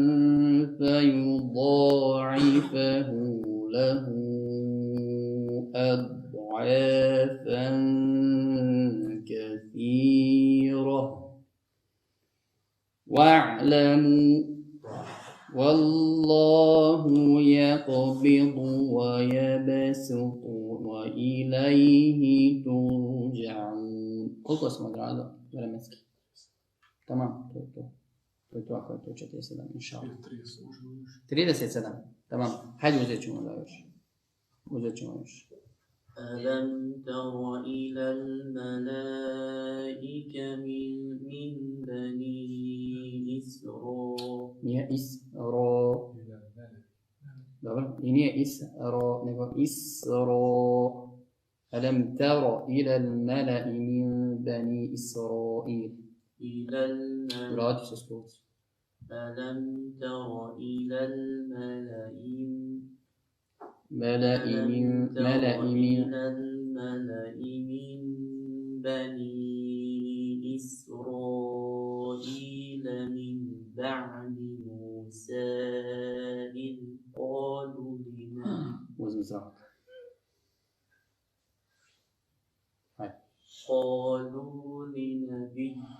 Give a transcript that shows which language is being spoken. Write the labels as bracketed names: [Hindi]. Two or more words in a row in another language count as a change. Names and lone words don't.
[Arabic] فيضاعفه له أضعافا كثيرة واعلموا والله يقبض ويبسط وإليه ترجعون. [Bosnian] Koliko smo odradili vremenski? Tamam, to je to. To je to ako je to 47, [Arabic] inša Allah. [Bosnian] 37, tamam. Hajde uzet ćemo da još. [Arabic] ألم تر إلى الملائكة من بني إسرائيل. [Bosnian] Nije Isra. Dobro, i nije Isra, nego Isra. [Arabic] ألم تر إلى الملأ من بني إسرائيل. [Bosnian] Vrati se skroz. [Arabic] ألم تر إلى الملأ من بني إسرائيل من بعد موسى إذ قالوا لنبي